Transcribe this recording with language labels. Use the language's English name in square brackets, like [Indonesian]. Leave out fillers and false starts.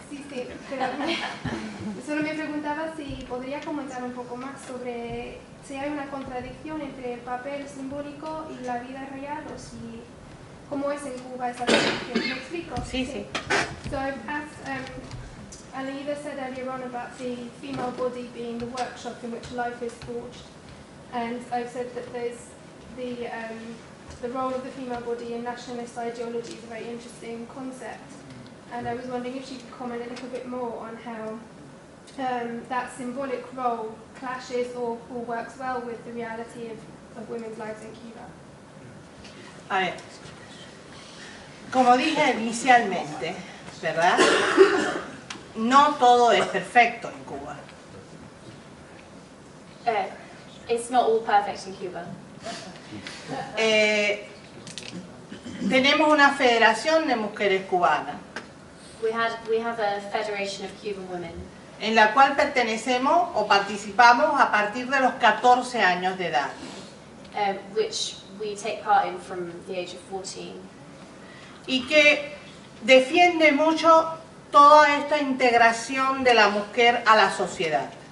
[Spanish] Sí, pero solo me preguntaba si podría comentar un poco más sobre si hay una contradicción entre el papel simbólico y la vida real, o si cómo es en Cuba esa contradicción. ¿Me explico? Sí, sí. [English] So I've asked, Alida said earlier on about the female body being the workshop in which life is forged, and I've said that there's the role of the female body in nationalist ideology is a very interesting concept. And I was wondering if she could comment a little bit more on how that symbolic role clashes or works well with the reality of women's lives in Cuba. [Spanish] A ver, como dije inicialmente, ¿verdad? No todo es perfecto en Cuba. [English] It's not all perfect in Cuba. [Spanish] Tenemos una federación de mujeres cubanas, [English] We have a federation of Cuban women [Spanish] en la cual pertenecemos o participamos a partir de los 14 años de edad. [English] which we take part in from the age of 14, [Spanish] Y que defiende mucho toda esta integración de la mujer a la sociedad.